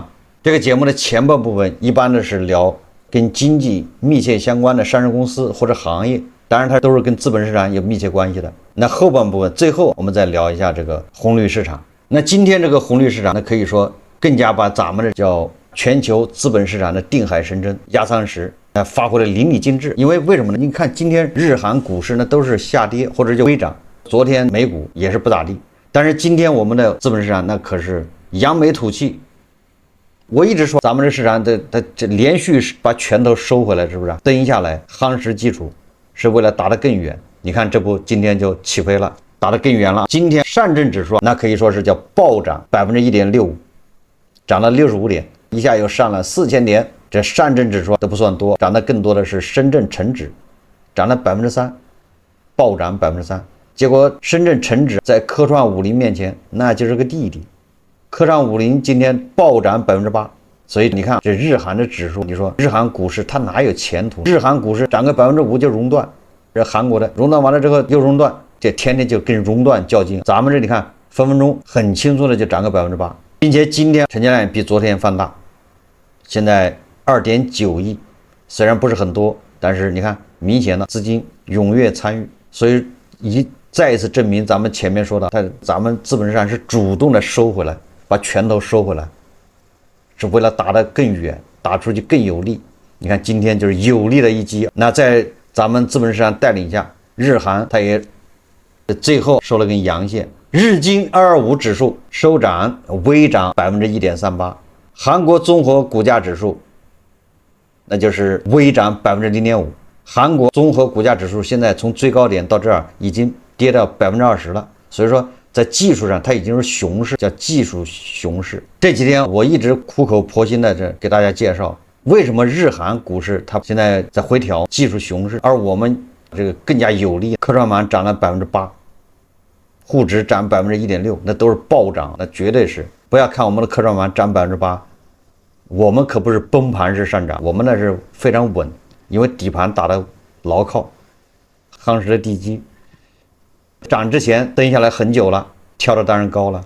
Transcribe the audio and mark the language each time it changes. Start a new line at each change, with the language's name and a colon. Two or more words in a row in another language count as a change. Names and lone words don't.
Chinese: 這個節目的前半部分一般的是聊跟經濟密切相關的上市公司或者行業，當然它都是跟資本市場有密切關係的。那後半部分最後我們再聊一下這個紅綠市場。那今天這個紅綠市場呢，可以說更加把咱們的叫全球資本市場的定海神針壓艙石發揮的淋漓盡致。因為什麼呢？你看今天日韓股市呢都是下跌或者就微漲，昨天美股也是不咋地，但是今天我們的資本市场那可是扬眉吐气。我一直說咱们这市场它連續把拳頭收回來，是不是蹲下來夯實基礎，是為了打得更遠。你看這不今天就起飛了，打得更遠了。今天上證指數那可以說是叫暴漲1.65%，漲了65點，一下又上了4000點。這上證指數都不算多，漲得更多的是深圳成指，漲了3%，暴漲3%。結果深圳成指在科創50面前那就是個弟弟，科創50今天暴漲8%。所以你看這日韓的指數，你說日韓股市它哪有前途？日韓股市漲個5%就熔斷，這韓國的熔斷完了之後又熔斷，這天天就跟熔斷較勁。咱們這你看分分鐘很輕鬆的就漲個8%，並且今天成交量比昨天放大，現在2.9億，雖然不是很多，但是你看明顯的資金踴躍參與，所以再一次證明咱們前面說的，咱們資本市場是主動的收回來，把拳頭收回來，是為了打得更遠，打出去更有力。你看今天就是有力的一擊。那在咱們資本市场帶領下，日韓它也最後收了根陽線，日經225指數收漲微漲1.38%，韓國綜合股價指數那就是微漲0.5%。韓國綜合股價指數現在從最高點到這兒已經跌到20%了，所以說在技術上它已經是熊市，叫技術熊市。這幾天我一直苦口婆心的這給大家介紹，為什麼日韓股市它現在在回調，技術熊市，而我們這個更加有利，科創板漲了8%，滬指漲1.6%，那都是暴漲，那絕對是。不要看我們的科創板漲8%，我們可不是崩盤式上漲，我們那是非常穩，因為底盤打得牢靠，夯實了地基。涨之前蹲下來很久了，跳得当然高了。